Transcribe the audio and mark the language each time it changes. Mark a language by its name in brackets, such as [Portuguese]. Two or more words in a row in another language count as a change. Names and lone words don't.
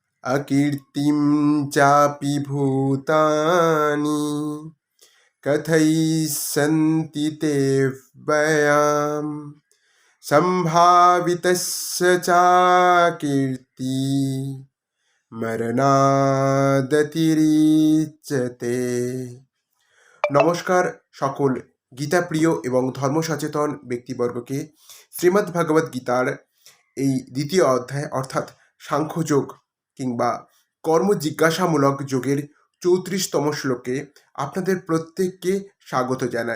[Sanskrit] अकीर्तिं चापि भूतानि कथयिष्यन्ति ते व्ययाम् सम्भावितस्य चाकीर्ति मरणादतिरिच्यते। [Bangla] নমস্কার সকল গীতাপ্রিয় এবং ধর্মসচেতন ব্যক্তিবর্গকে। শ্রীমদ্ ভগবদ্ গীতার এই দ্বিতীয় অধ্যায় অর্থাৎ সাংখ্যযোগ কিংবা কর্মজিজ্ঞাসামূলক যোগের 34তম শ্লোকে আপনাদের প্রত্যেককে স্বাগত জানাই।